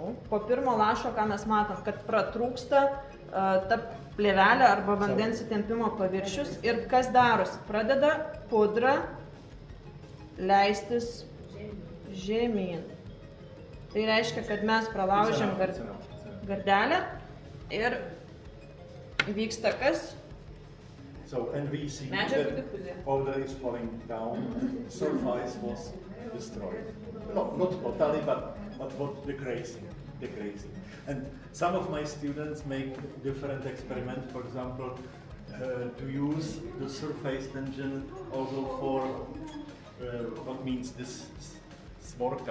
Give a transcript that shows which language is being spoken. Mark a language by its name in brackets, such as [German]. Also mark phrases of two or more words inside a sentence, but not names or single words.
[Lithuanian] Po pirmo lašo, ką mes matom, kad pratrūksta ta plėvelė arba vandens įtempimo paviršius ir kas darosi? Pradeda pudra leistis žemyn. Tai reiškia, kad mes pralaužiam gardelę ir vyksta kas? [English] So, and we see that powder is falling down, the surface was destroyed. Not totally, but what decreasing. And some of my students make different experiments, for example, to use the surface tension also for what means this svorka.